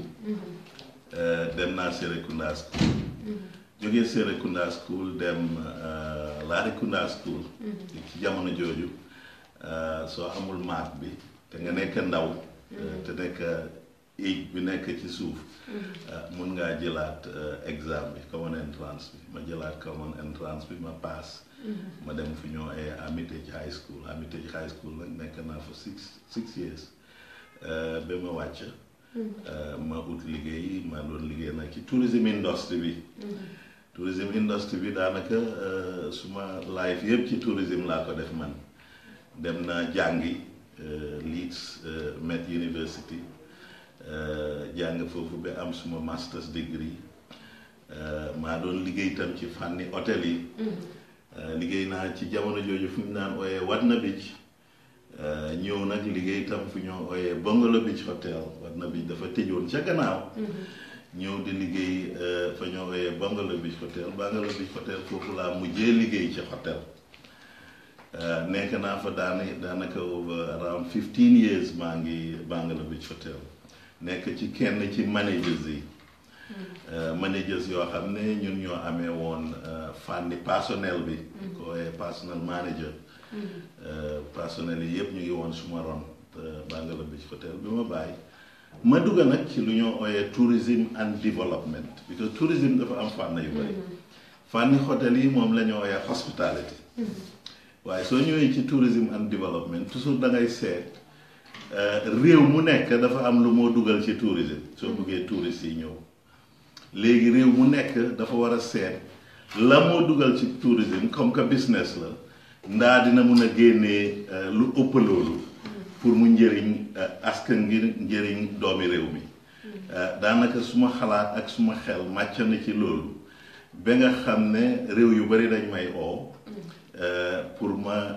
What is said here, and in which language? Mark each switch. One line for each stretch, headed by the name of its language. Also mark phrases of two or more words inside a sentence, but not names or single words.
Wolof: dem naa Serekunda school. jógee Serekunda school dem Latrikunda school. ci jamono jooju soo amul maat bi te nga nekk ndaw. te nekk age bi nekk ci suuf. mun ngaa jëlaat exam bi common entrance bi ma jëlaat common entrance bi ma pass. ma dem fu ñoo Hermitage High School Hermitage High School nag nekk naa fa six years. ba ma wàcc. ma ut liggéey ma doon liggéey nag ci
English: tourism industry
Wolof: bi.
English: tourism industry
Wolof: bi daanaka suma life yëpp ci tourism laa ko def man. dem naa jàngi Leeds Met University jàng foofu ba am suma
English: master's degree.
Wolof: maa doon liggéey tam ci fànni hôtel yi. liggéey naa ci jamono jooju fu ñu naan ooyee Wadna Beach. ñëw nag liggéey tam fu ñoo ooyee Bungalow Beach Hotel Wadna Beach dafa tëjoon ca gannaaw. ñëw di liggéey fa ñoo ooyee Bungalow Beach Hotel Bungalow Beach Hotel foofu laa mujjee liggéey ci hotel. nekk naa fa daanaka
English: over around 15 years
Wolof: maa ngi Bungalow Beach Hotel nekk ci kenn ci managers yi. managers yoo xam ne ñun ñoo amee woon fànni personnel bi. ko ooyee
English: personnel manager.
Wolof: personnel yi yëpp ñu ngi woon suma ron. Sangala Beach Hotel bi ma bàyyi ma dugg nag ci lu ñoo ooyee
English: tourism and development
Wolof: because tourism dafa am fànn yu bëri fànni hôtel yi moom la ñoo ooyee hospitality waaye soo ñëwee ci
English: tourism and development
Wolof: toujours da ngay seet réew mu nekk dafa am lu moo dugal ci tourisme soo bëggee touristes yi ñëw léegi réew mu nekk dafa war a seet la moo dugal ci tourisme comme que business la ndaa dina mun a génnee lu ëpp loolu pour mu njëriñ askan ngir njëriñ doomi réew mi daanaka suma xalaat ak suma xel màcc na ci loolu ba nga xam ne réew yu bari dañ may oo pour ma